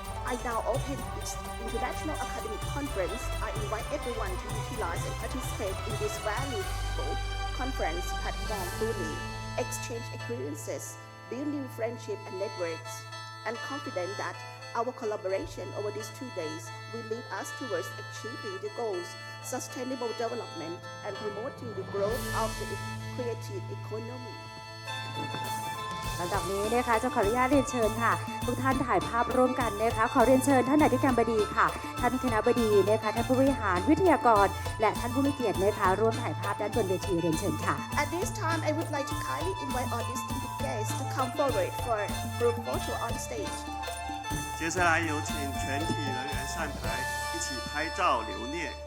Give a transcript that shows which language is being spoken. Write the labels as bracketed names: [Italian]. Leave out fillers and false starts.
[English] I now open this International Academic Conference. I invite everyone to utilize and participate in this valuable conference platform fully, exchange experiences, build new friendship and networks, and confident that our collaboration over these 2 days will lead us towards achieving the goals, sustainable development, and promoting the growth of the creative economy. [Thai] ลำดับนี้นะคะจะขออนุญาตเรียนเชิญค่ะทุกท่านถ่ายภาพร่วมกันนะคะขอเรียนเชิญท่านอธิการบดีค่ะท่านคณบดีนะคะท่านผู้บริหารวิทยากรและท่านผู้มีเกียรตินะคะร่วมถ่ายภาพด้านบนเวทีเรียนเชิญค่ะ [English] At this time, I would like to kindly invite all distinguished guests to come forward for group photo on stage. [Chinese] 接下来有请全体人员上台，一起拍照留念。